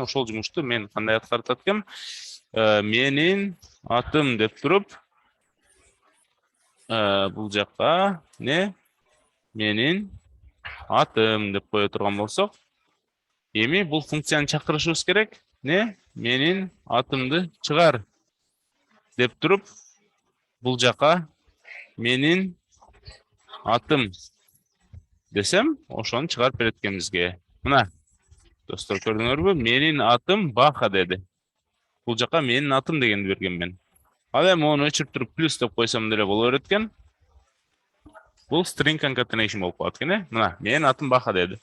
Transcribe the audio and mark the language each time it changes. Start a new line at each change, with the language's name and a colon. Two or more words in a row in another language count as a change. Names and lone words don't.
Kyrgyz: Ошол жумушту мен кандай аткарат экен? Менин атым деп туруп, бул жака не? Менин атым деп кое турган болсок, эми бул функцияны чакырышыбыз керек. Не? Менин атымды чыгар деп туруп, бул жака Менин атым десем, ошону чыгарып берет экен бизге. Мына, достор, көрдүңөрбү? Менин атым Баха деди. Бул жака менин атым дегенди берген мен. Ал эми оны өчүрүп туруп плюс деп койсом деле боло берет экен. Бул
English: string concatenation
Kyrgyz: болуп калат экен, Мына, менин атым Баха деди.